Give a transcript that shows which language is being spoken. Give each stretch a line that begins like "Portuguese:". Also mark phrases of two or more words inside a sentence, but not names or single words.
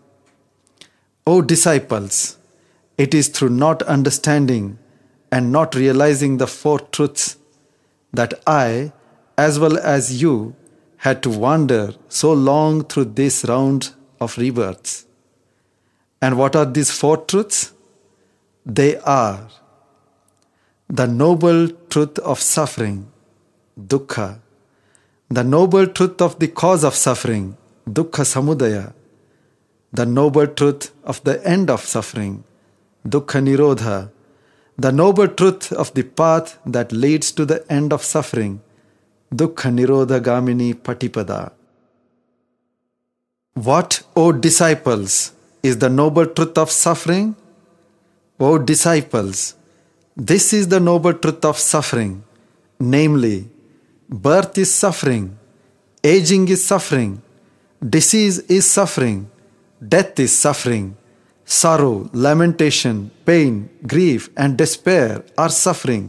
English: O disciples, it is through not understanding and not realizing the 4 truths that I, as well as you, had to wander so long through this round of rebirths. And what are these 4 truths? They are the noble truth of suffering, dukkha, the noble truth of the cause of suffering,
Pali: dukkha samudaya,
English: the noble truth of the end of suffering,
Pali: dukkha nirodha,
English: the noble truth of the path that leads to the end of suffering,
Pali: dukkha nirodha gamini patipada.
English: What, O disciples, is the noble truth of suffering? O disciples, This is the noble truth of suffering, namely, birth is suffering, aging is suffering, disease is suffering, death is suffering, sorrow, lamentation, pain, grief, and despair are suffering.